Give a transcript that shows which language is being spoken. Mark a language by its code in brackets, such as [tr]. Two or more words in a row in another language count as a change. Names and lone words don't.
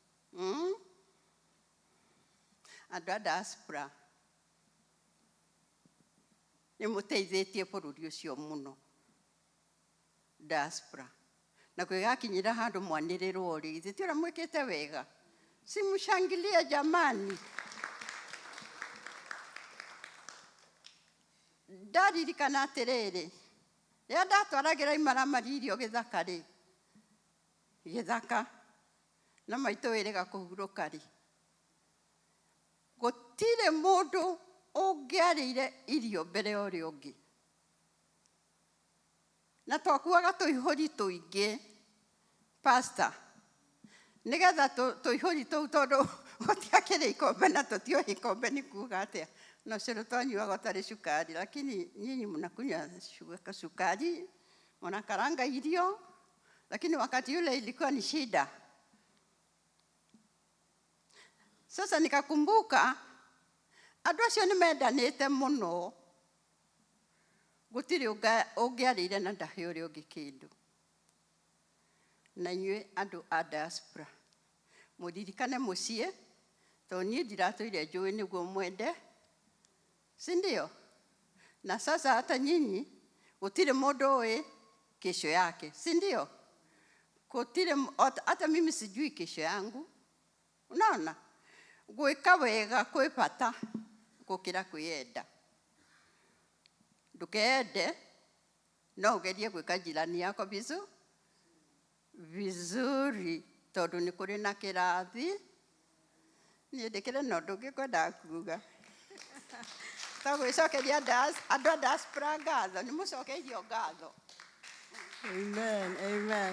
[ki] andu a diaspora nĩ mũteithĩtie bũrũri ũcio mũno diaspora na kwĩgakinyĩra handũ mwanĩrĩrwo rĩ githĩ ti ũrĩa mwĩkĩte wega [sw] si mshangilie jamani. [ki] Ndaririkana atĩrĩrĩ rĩrĩa ndatwaragĩra imaramari irio gĩthaka rĩ gĩthaka na maitũ wĩrĩga kũhurũka rĩ gũtirĩ mũndũ ũngĩarĩire irio mbere ya ũrĩa ũngĩ na twakuaga tũihũri tũingĩ pastor nĩgetha tũihũri tũu tondũ gũtiakĩrĩ ikombe na tũtioĩ ikombe nĩ kuuga atĩa na ũcũrũ twanyuaga ũtarĩ cukari [sw] lakini nyinyi mnakunywa sukari mnakaranga [ki] irio [sw] lakini wakati ule ilikuwa ni shida. Sasa nikakumbuka [ki] andu acio nĩ mendanĩte mũno gũtirĩ ũngĩarĩire na ndahe ũrĩa ũngĩ kĩndũ na inyuĩ andu a diaspora mũririkane mũciĩ tondũ niĩ ndiratũire njũĩ nĩguo mwende [sw] si ndio na sasa hata nyinyi [ki] gũtirĩ mũndũ ũĩ kesho yake [sw] si ndio [ki] gũtirĩ [sw] hata mimi sijui kesho yangu unaona [ki] gwĩka wega kwĩ bata gũkĩra kwĩenda ndũkeende no ũgerie gwĩka [sw] jirani yako vizuri [ki] tondũ nĩ kũrĩ na kĩrathi niĩ ndĩkĩrĩ na ũndũ ũngĩ kwendaga kuuga ta gwĩcokeria andũ a diaspora ngatho nĩ mũcokeirio ngatho. Amen, amen.